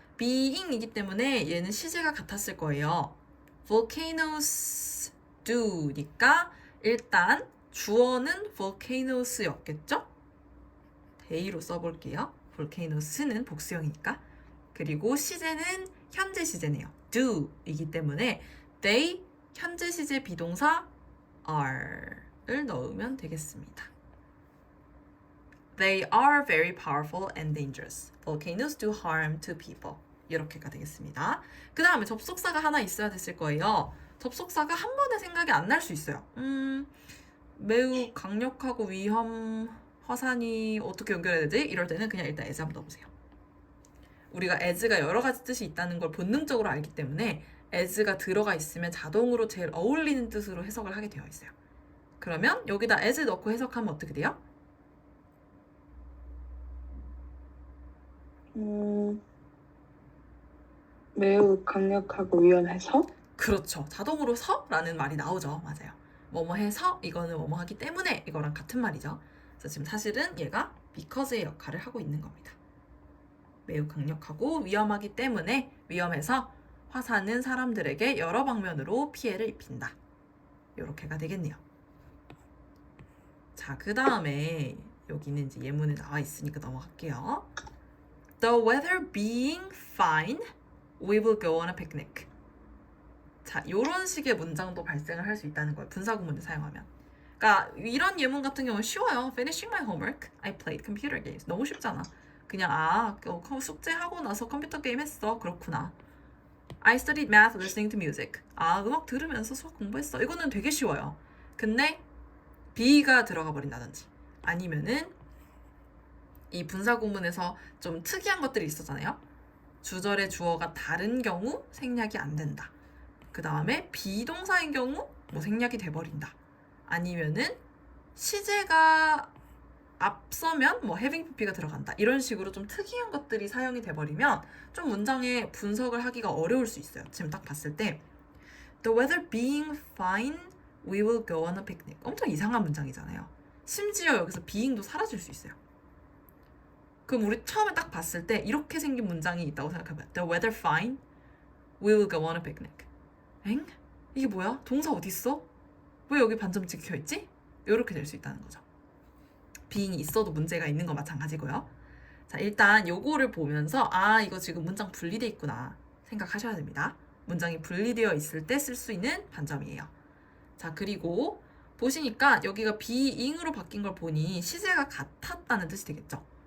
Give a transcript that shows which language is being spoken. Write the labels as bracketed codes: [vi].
[ko] being이기 때문에 얘는 시제가 같았을 거예요. volcanoes do니까 일단 주어는 volcanos였겠죠? they로 써볼게요. volcanos는 복수형이니까. 그리고 시제는 현재 시제네요. do이기 때문에 they 현재 시제 비동사 are를 넣으면 되겠습니다. [en] They are very powerful and dangerous. Volcanoes do harm to people. [ko] 이렇게가 되겠습니다. 그 다음에 접속사가 하나 있어야 됐을 거예요. 접속사가 한 번에 생각이 안 날 수 있어요. 매우 강력하고 위험, 화산이 어떻게 연결해야 되지? 이럴 때는 그냥 일단 as 한번 넣어보세요. 우리가 as가 여러 가지 뜻이 있다는 걸 본능적으로 알기 때문에 as가 들어가 있으면 자동으로 제일 어울리는 뜻으로 해석을 하게 되어 있어요. 그러면 여기다 as 넣고 해석하면 어떻게 돼요? 매우 강력하고 위험해서? 그렇죠. 자동으로 서라는 말이 나오죠. 맞아요. 뭐뭐 해서 이거는 뭐뭐 하기 때문에 이거랑 같은 말이죠. 그래서 지금 사실은 얘가 because의 역할을 하고 있는 겁니다. 매우 강력하고 위험하기 때문에 위험해서 화산은 사람들에게 여러 방면으로 피해를 입힌다. 이렇게가 되겠네요. 자, 그 다음에 여기는 이제 예문에 나와 있으니까 넘어갈게요. [en] The weather being fine, we will go on a picnic. [ko] 자, 이런 식의 문장도 발생을 할 수 있다는 거예요. 분사구문을 사용하면. 그러니까 이런 예문 같은 경우는 쉬워요. [en] Finishing my homework, I played computer games. [ko] 너무 쉽잖아. 그냥 숙제하고 나서 컴퓨터 게임 했어. 그렇구나. [en] I studied math listening to music. [ko] 음악 들으면서 수학 공부했어. 이거는 되게 쉬워요. 근데 be가 들어가 버린다든지 아니면은 이 분사구문에서 좀 특이한 것들이 있었잖아요. 주절의 주어가 다른 경우 생략이 안 된다. 그 다음에 비동사인 경우 뭐 생략이 돼버린다. 아니면은 시제가 앞서면 뭐 having pp가 들어간다. 이런 식으로 좀 특이한 것들이 사용이 돼버리면 좀 문장의 분석을 하기가 어려울 수 있어요. 지금 딱 봤을 때 [en] The weather being fine, we will go on a picnic. [ko] 엄청 이상한 문장이잖아요. 심지어 여기서 being도 사라질 수 있어요. 그럼 우리 처음에 딱 봤을 때 이렇게 생긴 문장이 있다고 생각해봐요. [en] The weather fine, we will go on a picnic. [ko] 엥? 이게 뭐야? 동사 어딨어? 왜 여기 반점 찍혀있지? 이렇게 될 수 있다는 거죠. being이 있어도 문제가 있는 건 마찬가지고요. 자, 일단 요거를 보면서 아, 이거 지금 문장 분리돼 있구나 생각하셔야 됩니다. 문장이 분리되어 있을 때 쓸 수 있는 반점이에요. 자, 그리고 보시니까 여기가 being으로 바뀐 걸 보니 시제가 같았다는 뜻이 되겠죠.